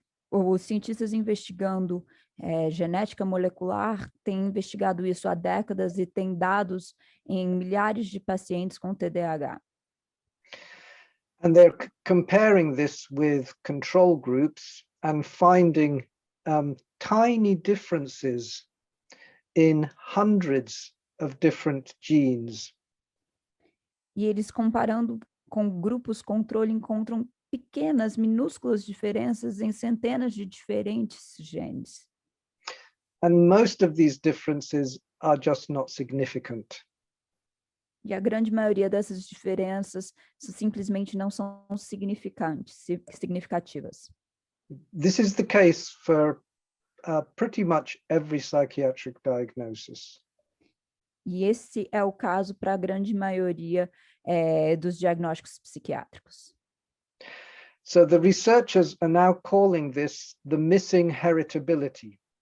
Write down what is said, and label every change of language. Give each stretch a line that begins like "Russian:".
Portuguese: Os cientistas investigando genética molecular têm investigado isso há décadas e têm dados em milhares de pacientes com TDAH.
English: And they're comparing this with control groups and finding tiny differences in hundreds of different genes.
Portuguese: E eles, comparando com grupos controle, encontram pequenas, minúsculas diferenças em centenas de diferentes genes.
English: And most of these differences are just not significant.
Portuguese: E a grande maioria dessas diferenças simplesmente não são significativas.
English: This is the case for pretty much every psychiatric diagnosis.
Portuguese: E esse é o caso para a grande maioria dos diagnósticos psiquiátricos.
English: So the researchers are now calling this the missing heritability.